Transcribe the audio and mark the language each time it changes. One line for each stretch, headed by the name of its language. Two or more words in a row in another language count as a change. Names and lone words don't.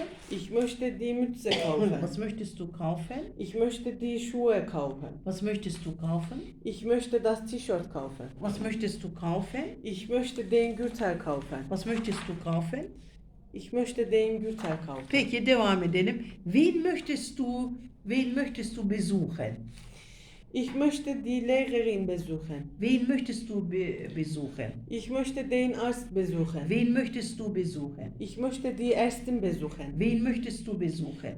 German: Ich möchte die Mütze kaufen. Was möchtest du kaufen? Ich möchte die Schuhe kaufen. Was möchtest du kaufen? Ich möchte das T-Shirt kaufen. Was möchtest du kaufen? Ich möchte den Gürtel kaufen. Was möchtest du kaufen? Ich möchte den Gürtel kaufen.
Turkish: Peki devam edelim.
German: Wen möchtest du besuchen? Ich möchte die Lehrerin besuchen. Wen möchtest du besuchen? Ich möchte den Arzt besuchen. Wen möchtest du besuchen? Ich möchte die Ärztin besuchen. Wen möchtest du besuchen?